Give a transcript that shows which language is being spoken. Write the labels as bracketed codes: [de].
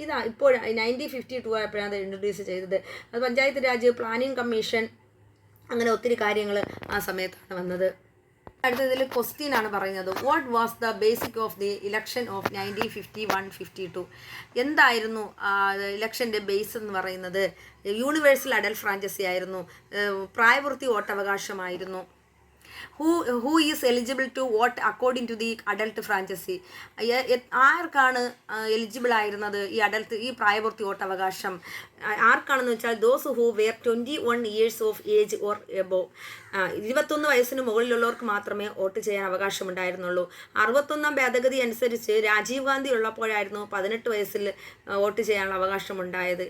[ml] ഇപ്പോൾ 1952 ആയപ്പോഴാണ് അത് ഇൻട്രൊഡ്യൂസ് ചെയ്തത്. അത് പഞ്ചായത്ത് രാജ്, പ്ലാനിംഗ് കമ്മീഷൻ, അങ്ങനെ ഒത്തിരി കാര്യങ്ങൾ ആ സമയത്താണ് വന്നത്. അടുത്തതിൽ ക്വസ്റ്റ്യൻ ആണ് പറയുന്നത്. [en] What was the basic of the election of 1951-52? [ml] എന്തായിരുന്നു ഇലക്ഷൻ്റെ ബേസ് എന്ന് പറയുന്നത്? യൂണിവേഴ്സൽ അഡൽട്ട് ഫ്രാഞ്ചൈസി ആയിരുന്നു. പ്രായപൂർത്തി വോട്ടവകാശമായിരുന്നു. [en] who is eligible to vote according to the adult franchise. [ml] ആർക്കാണ് എലിജിബിൾ ആയിരുന്നത് ഈ പ്രായപൂർത്തി വോട്ടവകാശം? ആർക്കാണെന്ന് വെച്ചാൽ [en] Those who were 21 years of age or above. [ml] 21 വയസ്സിന് മുകളിലുള്ളവർക്ക് മാത്രമേ വോട്ട് ചെയ്യാൻ അവകാശമുണ്ടായിരുന്നുള്ളൂ. 61ാം ഭേദഗതി അനുസരിച്ച് രാജീവ് ഗാന്ധി ഉള്ളപ്പോഴായിരുന്നു 18 വയസ്സിൽ വോട്ട് ചെയ്യാനുള്ള അവകാശമുണ്ടായത്.